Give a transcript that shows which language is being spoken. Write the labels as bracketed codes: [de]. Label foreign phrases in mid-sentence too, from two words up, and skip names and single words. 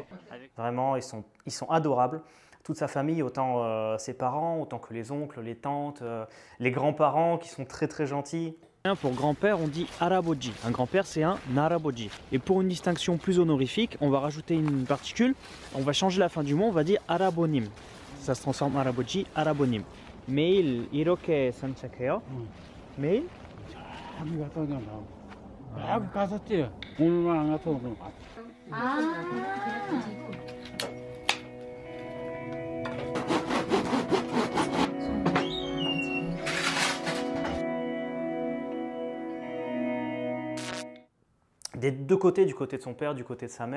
[fr] Vraiment, ils sont adorables. Toute sa famille, autant ses parents, autant que les oncles, les tantes, les grands-parents qui sont très très gentils. Pour grand-père, on dit Haraboji. Un grand-père, c'est un Naraboji. Et pour une distinction plus honorifique, on va rajouter une particule. On va changer la fin du mot, on va dire Harabonim. Ça se transforme en Haraboji, Harabonim. [ko] 매일 이렇게 산책해요? 매일? 한국 갔다 오냐 나. 갔었지. 오늘만 안 갔다 오고. [fr] Des deux côtés, du côté de son père, du côté de sa mère.